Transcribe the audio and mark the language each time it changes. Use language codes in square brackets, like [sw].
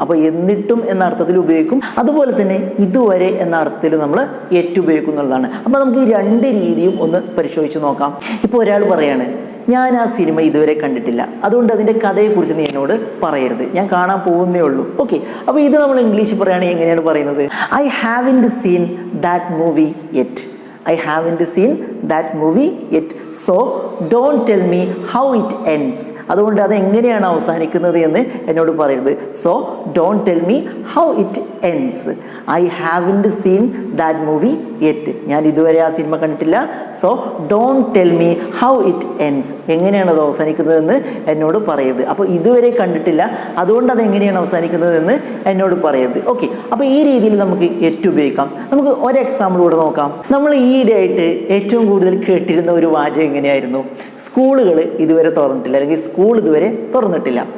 [ml] അപ്പോൾ എന്നിട്ടും എന്ന അർത്ഥത്തിൽ ഉപയോഗിക്കും, അതുപോലെ തന്നെ ഇതുവരെ എന്ന അർത്ഥത്തിൽ നമ്മൾ യെറ്റ് ഉപയോഗിക്കും എന്നുള്ളതാണ്. അപ്പോൾ നമുക്ക് ഈ രണ്ട് രീതിയും ഒന്ന് പരിശോധിച്ച് നോക്കാം. ഇപ്പോൾ ഒരാൾ പറയാണ്, ഞാൻ ആ സിനിമ ഇതുവരെ കണ്ടിട്ടില്ല, അതുകൊണ്ട് അതിൻ്റെ കഥയെക്കുറിച്ച് നീ എന്നോട് പറയരുത്, ഞാൻ കാണാൻ പോകുന്നേ ഉള്ളൂ. ഓക്കെ, അപ്പോൾ ഇത് നമ്മൾ ഇംഗ്ലീഷിൽ പറയുകയാണെങ്കിൽ എങ്ങനെയാണ് പറയുന്നത്? [en] I haven't seen that movie yet. I haven't seen that movie yet, so don't tell me how it ends. [ml] അതുകൊണ്ട് അത് എങ്ങനെയാണ് അവസാനിക്കുന്നത് എന്ന് എന്നോട് പറയരുത്. [en] So don't tell me how it ends. I haven't seen that movie yet. [ml] ഞാൻ ഇതുവരെ ആ സിനിമ കണ്ടിട്ടില്ല. [en] So don't tell me how it ends. [ml] എങ്ങനെയാണ് അത് അവസാനിക്കുന്നതെന്ന് എന്നോട് പറയരുത്. അപ്പോൾ ഇതുവരെ കണ്ടിട്ടില്ല, അതുകൊണ്ട് അത് എങ്ങനെയാണ് അവസാനിക്കുന്നതെന്ന് എന്നോട് പറയരുത്. ഓക്കെ, അപ്പോൾ ഈ രീതിയിൽ നമുക്ക് യെറ്റ് ഉപയോഗിക്കാം. നമുക്ക് ഒരു എക്സാമ്പിൾ കൂടെ നോക്കാം. നമ്മൾ ഈയിടെയായിട്ട് ഏറ്റവും കൂടുതൽ കേട്ടിരുന്ന ഒരു വാചകം എങ്ങനെയായിരുന്നു? സ്കൂളുകൾ ഇതുവരെ തുറന്നിട്ടില്ല, അല്ലെങ്കിൽ സ്കൂൾ ഇതുവരെ തുറന്നിട്ടില്ല.